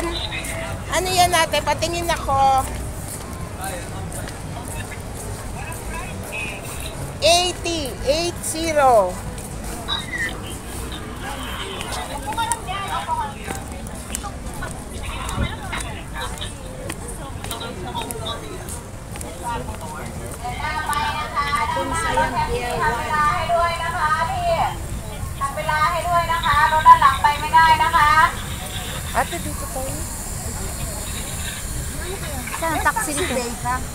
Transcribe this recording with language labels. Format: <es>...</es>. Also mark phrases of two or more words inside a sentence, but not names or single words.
<tl>Ano yan natin? Patingin ako. 80.</tl> <ceb>Atong sayang pier 1.</ceb> <th>ด้วยนะคะพี่ทำเวลาให้ด้วยนะคะรถด้านหลังไปไม่ได้นะคะ</th> <tl>Ate, dito tayo. Saan ang taxi dito? Beka.</tl>